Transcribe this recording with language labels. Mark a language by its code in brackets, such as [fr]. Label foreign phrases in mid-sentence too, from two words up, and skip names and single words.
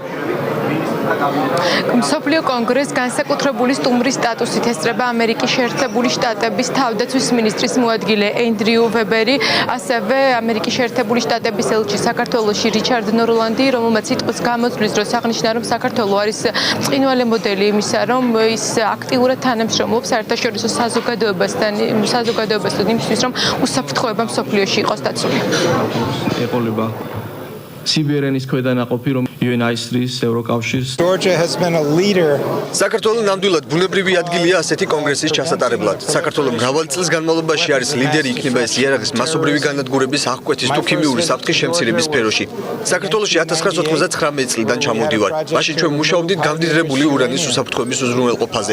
[ka] მსოფლიო კონგრესს განსაკუთრებული სტუმრის სტატუსით ესწრება ამერიკის შეერთებული შტატების თავდაცვის მინისტრის მოადგილე ენდრიუ ვებერი, ასევე ამერიკის შეერთებული შტატების ელჩი საქართველოში რიჩარდ ნორლანდი, რომელმაც სიტყვის გამოთვლის დროს აღნიშნა, რომ საქართველო არის ბრწყინვალე მოდელი იმისა, რომ ის აქტიურად თანამშრომლობს საერთაშორისო საზოგადოებასთან იმისთვის, რომ უსაფრთხოება მსოფლიოში იყოს დაცული. ეყოლება CBRN-ის ქვედანაყოფი, რომ UNICEF-ის, ევროკავშირის. [en] Georgia has been a leader. [ka] საქართველოს ნამდვილად ბუნებრივი ადგილია ასეთი კონგრესის ჩასატარებლად. საქართველოს მრავალი წლის განმავლობაში არის ლიდერი იქნება ეს იარაღის მასობრივი განადგურების, აღკვეთის თუ ქიმიური საფრთხის შემცირების სფეროში. საქართველოში 1999 წლიდან ჩამოვდივარ. მაშინ ჩვენ მუშაობდით გამდიდრებული ურანის უსაფრთხოების უზრუნველყოფაზე.